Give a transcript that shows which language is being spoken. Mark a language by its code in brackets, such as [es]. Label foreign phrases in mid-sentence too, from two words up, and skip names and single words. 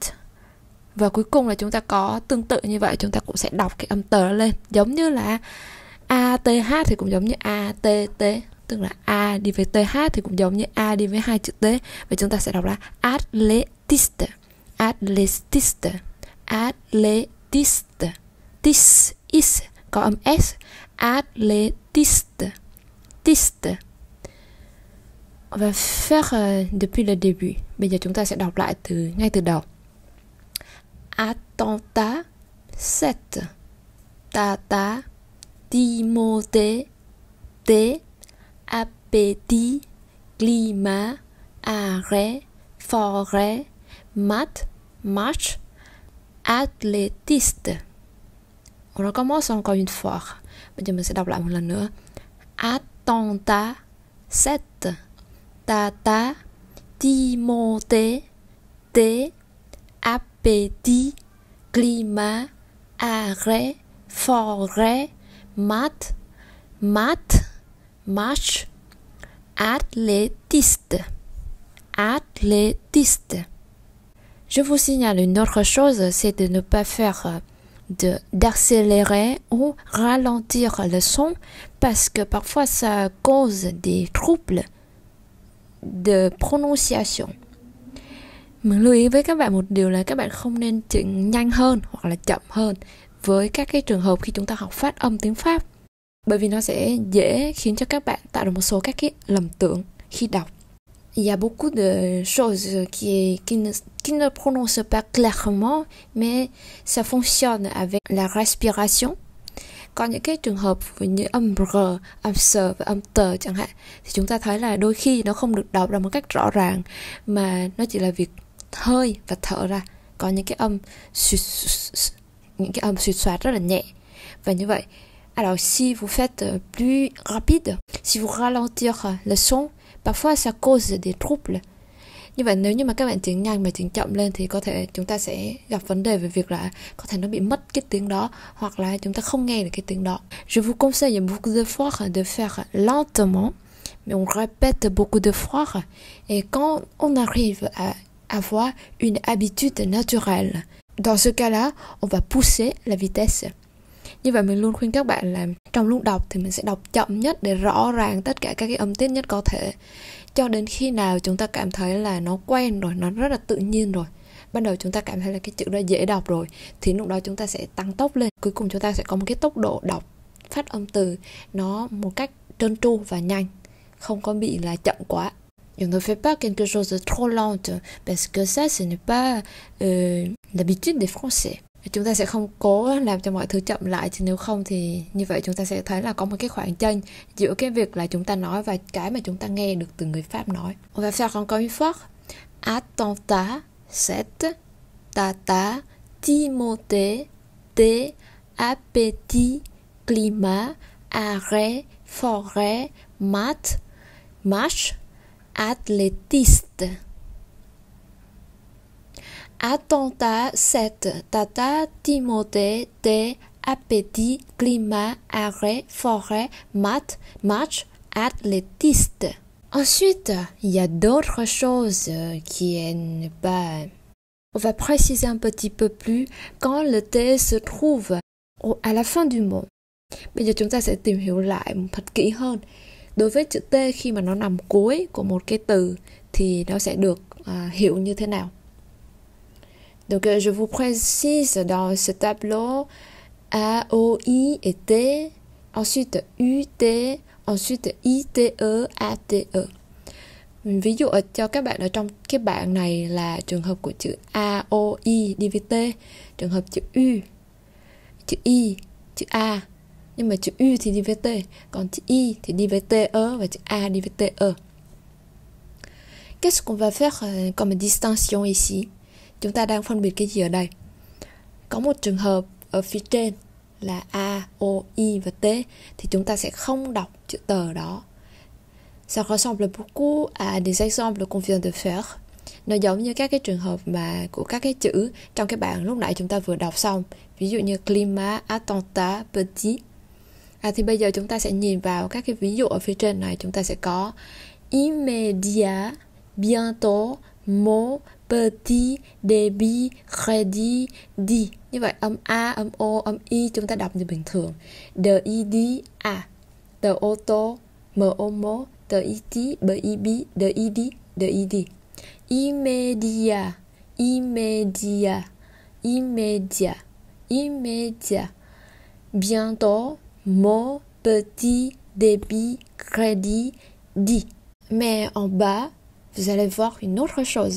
[vi] Và cuối cùng là chúng ta có tương tự như vậy, chúng ta cũng sẽ đọc cái âm tờ lên, giống như là ATH thì cũng giống như ATT, tức là A đi với TH thì cũng giống như A đi với hai chữ T. Và chúng ta sẽ đọc là atletiste. Tis, is, có âm S. Atletiste. [fr] On va faire depuis le début. [vi] Bây giờ chúng ta sẽ đọc lại ngay từ đầu. [fr] Attentat, set. Tata, Timothée, T. Appétit, climat, arrêt, forêt, mat, marche, athlétiste. On recommence encore une fois. [vi] Bây giờ mình sẽ đọc lại một lần nữa. [fr] Attentat, set. Tata, Timothée, T. Appétit, climat, arrêt, forêt, mat, marche, athlétiste. Je vous signale une autre chose, c'est de ne pas faire d'accélérer ou ralentir le son parce que parfois ça cause des troubles de prononciation. [vi] Mình lưu ý với các bạn một điều là các bạn không nên chỉnh nhanh hơn hoặc là chậm hơn với các cái trường hợp khi chúng ta học phát âm tiếng Pháp, bởi vì nó sẽ dễ khiến cho các bạn tạo được một số các cái lầm tưởng khi đọc. [fr] Il y a beaucoup de choses qui ne prononcent pas clairement, mais ça fonctionne avec la respiration. [vi] Có những cái trường hợp như âm R, âm S và âm T chẳng hạn, thì chúng ta thấy là đôi khi nó không được đọc ra một cách rõ ràng, mà nó chỉ là việc hơi và thở ra. Có những cái âm suýt soát rất là nhẹ. Và như vậy, [fr] alors si vous faites plus rapide, si vous ralentir le son, parfois ça cause des troubles. [vi] Như vậy nếu như mà các bạn chỉnh nhanh mà chỉnh chậm lên thì có thể chúng ta sẽ gặp vấn đề về việc là có thể nó bị mất cái tiếng đó, hoặc là chúng ta không nghe được cái tiếng đó. [fr] Je vous conseille beaucoup de fois de faire lentement, mais on répète beaucoup de fois. Et quand on arrive à avoir une habitude naturelle, dans ce cas-là, on va pousser la vitesse. [vi] Như vậy mình luôn khuyên các bạn là trong lúc đọc thì mình sẽ đọc chậm nhất để rõ ràng tất cả các cái âm tiết nhất có thể, cho đến khi nào chúng ta cảm thấy là nó quen rồi, nó rất là tự nhiên rồi. Ban đầu chúng ta cảm thấy là cái chữ đó dễ đọc rồi, thì lúc đó chúng ta sẽ tăng tốc lên. Cuối cùng chúng ta sẽ có một cái tốc độ đọc phát âm từ nó một cách trơn tru và nhanh, không có bị là chậm quá. [fr] On ne fait pas quelque chose de trop lente, parce que ça, ce n'est pas l'habitude des Français. [vi] Chúng ta sẽ không cố làm cho mọi thứ chậm lại, chứ nếu không thì như vậy chúng ta sẽ thấy là có một cái khoảng chênh giữa cái việc là chúng ta nói và cái mà chúng ta nghe được từ người Pháp nói. [fr] On va faire encore une fois. Attentat, 7, tata, Timothée, T, appétit, climat, arrêt, forêt, maths, marche, athlétiste. Attentat, 7, tata, Timothée, T, appétit, climat, arrêt, forêt, maths, marche, athlétiste. Ensuite, il y a d'autres choses qui n'est pas... On va préciser un petit peu plus quand le T se trouve à la fin du mot. [vi] Bây giờ chúng ta sẽ tìm hiểu lại thật kỹ hơn. Đối với chữ T khi mà nó nằm cuối của một cái từ thì nó sẽ được hiểu như thế nào. [fr] Donc je vous précise dans ce tableau A, O, I et T, ensuite U, T, ensuite I, T, E, A, T, E. [vi] Ví dụ cho các bạn ở trong cái bảng này là trường hợp của chữ A, O, I đi với T, trường hợp chữ U, chữ I, chữ A, nhưng mà chữ U thì đi với T, còn chữ I thì đi với T, E và chữ A đi với T, E. [fr] Qu'est-ce qu'on va faire comme distinction ici? [vi] Chúng ta đang phân biệt cái gì ở đây? Có một trường hợp ở phía trên là A, O, I và T thì chúng ta sẽ không đọc chữ tờ đó. [fr] Ça ressemble beaucoup à des exemples qu'on vient de faire. [vi] Nó giống như các cái trường hợp mà của các cái chữ trong cái bảng lúc nãy chúng ta vừa đọc xong. Ví dụ như [fr] climat, attentat, petit. [vi] Thì bây giờ chúng ta sẽ nhìn vào các cái ví dụ ở phía trên này. Chúng ta sẽ có [fr] immédiat, bientôt, mot, petit, débit, crédit, dit. [vi] Như vậy âm A, âm O, âm I chúng ta đọc như bình thường. [fr] De I D A, de auto, M O mo, de I T, B I B, de I D, de I D. Immédiat, immédiat, immédiat, immédiat. Bientôt, mot, petit, débit, crédit, dit. Mais en bas, vous allez voir une autre chose.